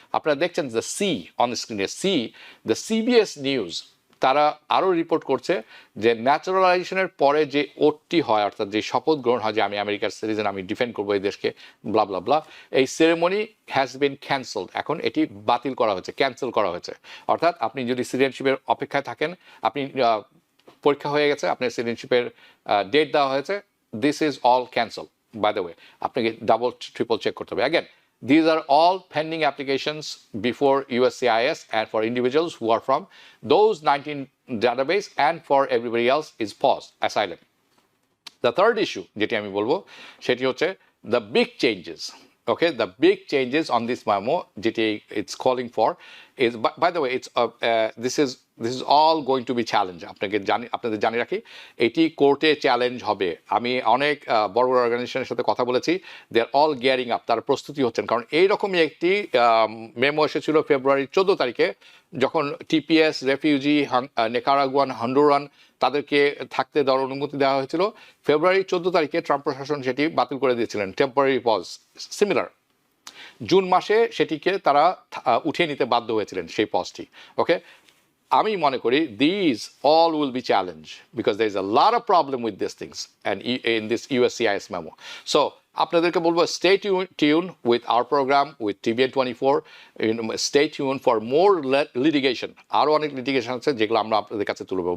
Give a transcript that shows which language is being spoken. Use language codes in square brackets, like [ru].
[bn] আপনারা দেখছেন the sea on স্ক্রিনে, দ্য CBS নিউজ, তারা আরও রিপোর্ট করছে যে ন্যাচারালাইজেশনের পরে যে ওটটি হয়, অর্থাৎ যে শপথ গ্রহণ হয় যে আমি আমেরিকার সিটিজেন, আমি ডিফেন্ড করবো এই দেশকে, ব্লা ব্লা ব্লা, এই সেরেমনি [en] Has been cancelled. [bn] এখন এটি বাতিল করা হয়েছে, ক্যান্সেল করা হয়েছে। অর্থাৎ আপনি যদি সিটিজেনশিপের অপেক্ষায় থাকেন, আপনি পরীক্ষা হয়ে গেছে, আপনার সিটিজেনশিপের ডেট দেওয়া হয়েছে, [en] This is all cancel, by the way. [bn] আপনাকে ডাবল ট্রিপল চেক করতে হবে। [en] Again, these are all pending applications before USCIS and for individuals who are from those 19 database, and for everybody else is paused, asylum. The third issue [bn] যেটি আমি বলবো সেটি হচ্ছে [en] the big changes. Okay, the big changes on this memo যেটি it's calling for is, by the way, it's this is all going to be challenge. [bn] আপনাদের জানিয়ে রাখি, এটি কোর্টে চ্যালেঞ্জ হবে। আমি অনেক বড় বড় অর্গানাইজেশনের সাথে কথা বলেছি, [en] they are all gearing up, [bn] তারা প্রস্তুতি হচ্ছেন। কারণ এইরকমই একটি মেমো এসেছিল ফেব্রুয়ারি 14 তারিখে, যখন TPS রেফিউজি, নিকারাগুয়ান, হন্ডুরান, তাদেরকে থাকতে দেওয়ার অনুমতি দেওয়া হয়েছিল। ফেব্রুয়ারি 14 তারিখে ট্রাম্প প্রশাসন সেটি বাতিল করে দিয়েছিলেন, টেম্পোরারি পজ। সিমিলার জুন মাসে সেটিকে তারা উঠিয়ে নিতে বাধ্য হয়েছিলেন, সেই পজটি। ওকে, আমি মনে করি [en] these all will be challenged because there is a lot of problem with these things and in this USCIS memo. So [bn] আপনাদেরকে বলবো, [en] stay tuned with our program with TBN 24, stay tuned for more litigation. [bn] আরও অনেক litigation আছে যেগুলো আমরা আপনাদের কাছে তুলব।